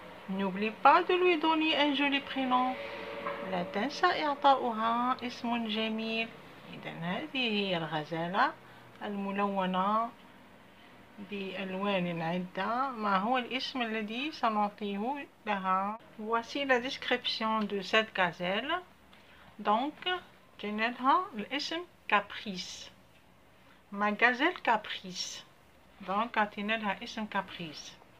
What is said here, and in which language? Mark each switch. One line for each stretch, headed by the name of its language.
French: N'oublie pas de lui donner un joli prénom.
Arabic: لا تنسى إعطاؤها اسم جميل. إذا هذه هي الغزالة الملونة بألوان عدة. ما هو الاسم الذي سنعطيه لها؟
French: Voici la description de cette gazelle. Donc
Arabic: جنلها الاسم Caprice.
French: Ma gazelle Caprice. Donc
Arabic: عطينا اسم
French: Caprice.